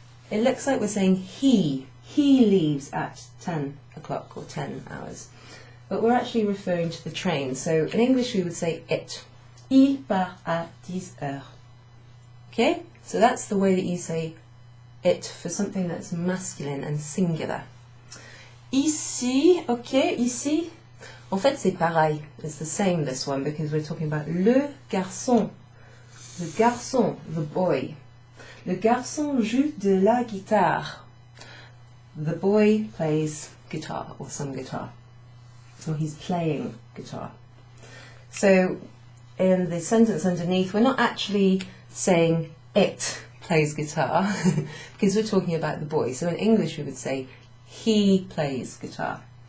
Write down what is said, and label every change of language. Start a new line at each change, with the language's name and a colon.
English: It looks like we're saying he. He leaves at 10 o'clock or 10 hours. But we're actually referring to the train. So in English we would say it.
French: Il part à 10 heures. Okay?
English: So that's the way that you say it for something that's masculine and singular.
French: Ici, okay, ici, en fait c'est pareil.
English: It's the same, this one, because we're talking about le garçon.
French: Le garçon,
English: the boy.
French: Le garçon joue de la guitare.
English: The boy plays guitar, or some guitar. So he's playing guitar. So in the sentence underneath, we're not actually saying it plays guitar, because we're talking about the boy. So in English we would say he plays guitar.